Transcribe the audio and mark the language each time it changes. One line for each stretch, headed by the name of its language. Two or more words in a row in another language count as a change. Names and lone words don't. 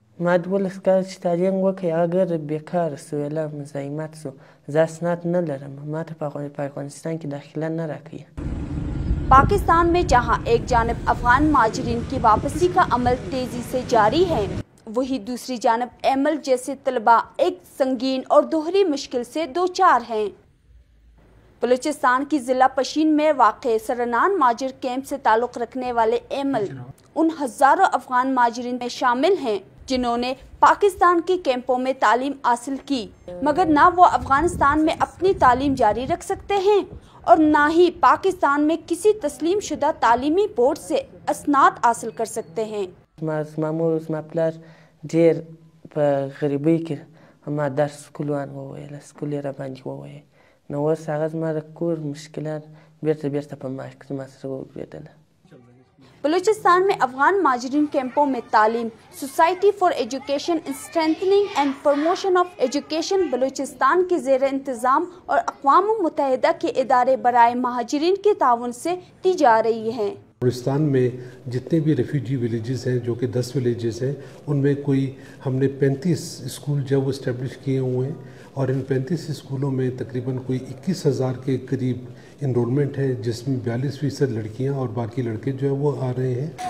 Pashto: ما 12 کاله چې تعلیم وکړی اگر بیکاره سو یا مزاحمت سو زه اسناد نه لرم ما ته په افغانستان کې داخله نه راکوي.
Urdu: پاکستان میں جہاں ایک جانب افغان مہاجرین کی واپسی کا عمل تیزی سے جاری ہے، وہی دوسری جانب ایمل جیسے طلباء ایک سنگین اور دوہری مشکل سے دوچار ہیں. بلوچستان کی ضلع پشین میں واقع سرنان مہاجر کیمپ سے تعلق رکھنے والے ایمل ان ہزاروں افغان مہاجرین میں شامل ہیں جنہوں نے پاکستان کے کیمپوں میں تعلیم حاصل کی، مگر نہ وہ افغانستان میں اپنی تعلیم جاری رکھ سکتے ہیں اور نہ ہی پاکستان میں کسی تسلیم شدہ تعلیمی بورڈ سے اسناد حاصل کر سکتے ہیں.
Pashto: زما مور زما پلار ډېر په غریبۍ کې ما درس سکول وویل، سکول یې راباندې وویل، نو اوس هغه زما د کور مشکلات بیرته په ما زما سره وګرځېدله.
Urdu: بلوچستان میں افغان مہاجرین کیمپوں میں تعلیم سوسائٹی فار ایجوکیشن اسٹرینتھننگ اینڈ پروموشن آف ایجوکیشن بلوچستان کے زیر انتظام اور اقوام متحدہ کے ادارے برائے مہاجرین کے تعاون سے دی جا رہی ہیں. بلوچستان میں جتنے بھی
English: refugee villages
Urdu: ہیں جو کہ 10 ولیجز ہیں ان میں کوئی ہم نے 35 اسکول جو وہ اسٹیبلش کیے ہوئے ہیں اور ان 35 اسکولوں میں تقریباً کوئی 21,000 کے قریب انرولمنٹ ہے جس میں 42% لڑکیاں اور باقی لڑکے جو ہیں وہ آ رہے ہیں.